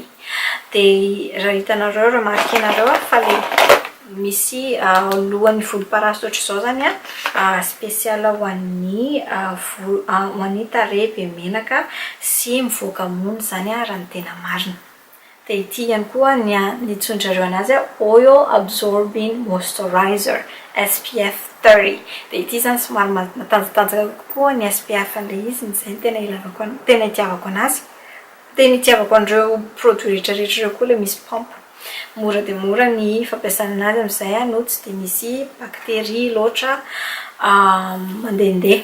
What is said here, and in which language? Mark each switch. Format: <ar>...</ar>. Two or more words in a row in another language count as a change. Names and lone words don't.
<mg>Dia raha hitanareo raha marikanareo fa le misy lohan'ny volomparasy ohatra izao zany spécial ho an'ny tarehy be menaka sy mivoaka mony zany raha ny tena marina. Dia ity ihany koa ny itsoninjareo anazy</mg> <en>oil absorbing moisturizer</en> <mg>SPF 30. Dia ity zany somary matanjatanjaka kokoa ny SPF an'ilay izy, izay tena itiavako anazy. Dia nitiavako an'ireo produit rehetrarehetra koa le misy pompe, mora dia mora ny fampiasana anazy amin'izay no tsy dia misy bakteria loatra mandehandeha.</mg>